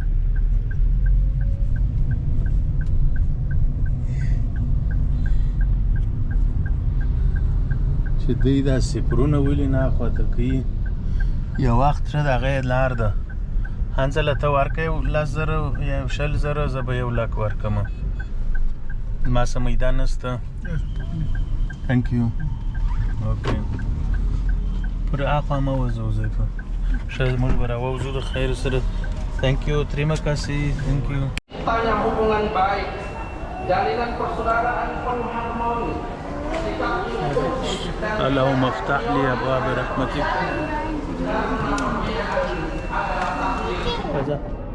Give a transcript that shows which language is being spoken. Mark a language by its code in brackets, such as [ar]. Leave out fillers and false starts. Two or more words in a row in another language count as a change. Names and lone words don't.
[ps] چې دوی دا سپرونه ولې نه اخواته کوي یو وخت ښه د هغه یې لار ده هنځله ته ورکړې 10,000 یا 20,000 زه به 1,00,000 ورکړمه زما څه میدان نشته [en] Thank you. [ps] Okay. پر اخوا مه وځو حذیفه ښه موږ به راووځو د خیر سره [en] Thank you. [id] Terima kasih. [en] Thank you. [id] Tanya hubungan baik, jalinan persaudaraan penuh harmoni. [ar] اللهم افتح لي ابواب رحمتك كذا